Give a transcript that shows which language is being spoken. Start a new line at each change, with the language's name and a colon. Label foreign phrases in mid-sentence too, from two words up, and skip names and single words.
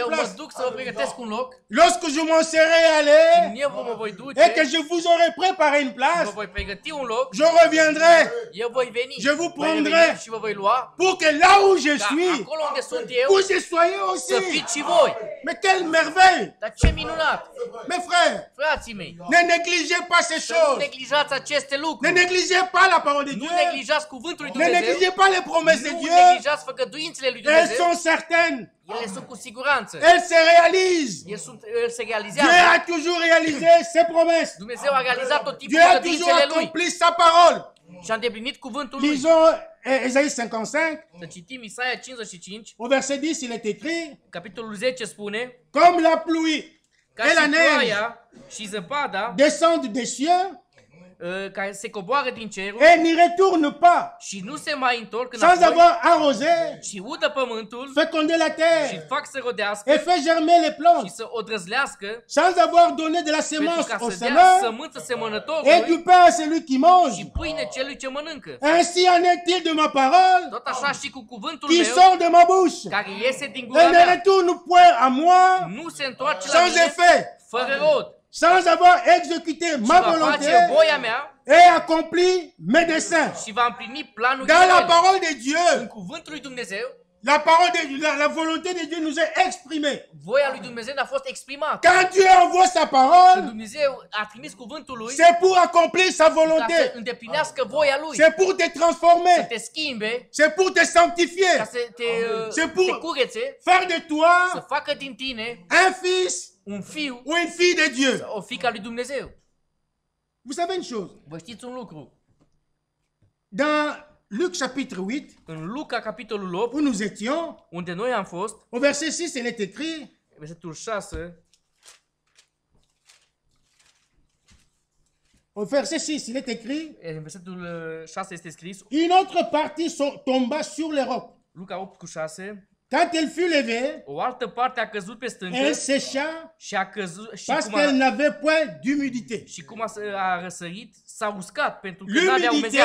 Romanian: Eu mă
French: place.
Romanian: duc să vă pregătesc un loc.
French: Lorsque je m'en serai allé
Romanian: Când eu mă voi duce,
French: et que je vous aurai préparé une
Romanian: vă
French: place,
Romanian: voi pregăti un loc,
French: je reviendrai
Romanian: eu voi veni.
French: Je vous
Romanian: Voi
French: prendrai.
Romanian: reveni și vă voi lua.
French: pour que là où je
Romanian: Ca
French: suis,
Romanian: acolo unde sunt eu,
French: vous y soyez
Romanian: să
French: aussi.
Romanian: fiți și voi.
French: Mais quelle merveille!
Romanian: Dar ce minunat!
French: Mes frères,
Romanian: Frații mei,
French: ne négligez pas ces
Romanian: să nu
French: choses.
Romanian: neglijați aceste
French: Ne
Romanian: lucruri.
French: négligez pas la parole de
Romanian: Nu
French: Dieu.
Romanian: neglijați cuvântul lui
French: Ne
Romanian: Dumnezeu.
French: négligez pas les promesses de
Romanian: Nu
French: Dieu.
Romanian: neglijați făgăduințele lui
French: Elles
Romanian: Dumnezeu.
French: sont certaines.
Romanian: Ele sunt cu siguranță.
French: Elles se réalisent.
Romanian: El se
French: Dieu
Romanian: realizează.
French: a toujours réalisé ses promesses.
Romanian: Dumnezeu a realizat tot timpul
French: Dieu a toujours
Romanian: făgăduințele lui
French: accompli sa parole.
Romanian: și a îndeplinit cuvântul lui.
French: Lisons Ésaïe 55,
Romanian: Să citim Isaia 55,
French: au verset 10, il est écrit,
Romanian: capitolul 10 spune:
French: comme la pluie
Romanian: ca
French: et la
Romanian: și
French: neige
Romanian: ploaia și zăpada
French: descendent des cieux
Romanian: care se coboară din cerul
French: et n'y retournent pas
Romanian: și nu se mai întorc
French: sans
Romanian: înapoi
French: avoir arrosé,
Romanian: și udă pământul
French: fécondé la
Romanian: și
French: terre
Romanian: fac să rodească
French: et fait germer les
Romanian: și
French: plantes,
Romanian: să o drăzlească
French: sans avoir donné de la
Romanian: pentru
French: semence
Romanian: ca
French: au
Romanian: să dea
French: semeur
Romanian: sămânță
French: et
Romanian: semănătorului
French: du pain à celui qui mange.
Romanian: și pâine celui ce mănâncă.
French: Ainsi en est-il de ma parole
Romanian: Tot așa și cu cuvântul
French: qui
Romanian: meu
French: sort de ma bouche.
Romanian: care iese din gura
French: Elle ne
Romanian: mea.
French: retourne point à moi
Romanian: Nu se întoarce la
French: sans
Romanian: mine
French: effet,
Romanian: fără rod.
French: sans avoir exécuté
Romanian: Și
French: ma
Romanian: va
French: volonté
Romanian: face voia mea
French: et accompli mes desseins.
Romanian: și va împlini planurile
French: Dans la
Romanian: mele.
French: parole de
Romanian: În
French: Dieu,
Romanian: cuvântul lui Dumnezeu,
French: la parole la volonté de Dieu nous est exprimée.
Romanian: voia lui Dumnezeu a fost exprimată.
French: Quand Dieu envoie sa
Romanian: Când
French: parole,
Romanian: Dumnezeu a trimis cuvântul lui
French: c'est pour accomplir sa
Romanian: ca să
French: volonté.
Romanian: îndeplinească voia lui,
French: C'est pour te
Romanian: să
French: transformer.
Romanian: te schimbe,
French: C'est pour te
Romanian: ca
French: sanctifier.
Romanian: să
French: C'est
Romanian: te
French: pour
Romanian: curețe,
French: faire de
Romanian: să
French: toi
Romanian: facă din tine
French: un fils
Romanian: un fiu,
French: ou une fille de Dieu.
Romanian: o fiică a lui Dumnezeu.
French: Vous savez une chose?
Romanian: Vă știți un lucru?
French: Dans Luc chapitre 8,
Romanian: În Luca, capitolul 8,
French: où nous étions,
Romanian: unde noi am fost,
French: au verset 6, il est écrit,
Romanian: versetul 6,
French: Au verset 6, il est écrit,
Romanian: În versetul 6 este scris,
French: une autre partie tomba sur les rocs.
Romanian: Luca 8:6,
French: Quand elle fut levée,
Romanian: o altă parte a căzut pe stâncă
French: elle sécha
Romanian: și a căzut
French: parce qu'elle n'avait point d'humidité.
Romanian: a răsărit, s-a uscat pentru că nu avea umezeală.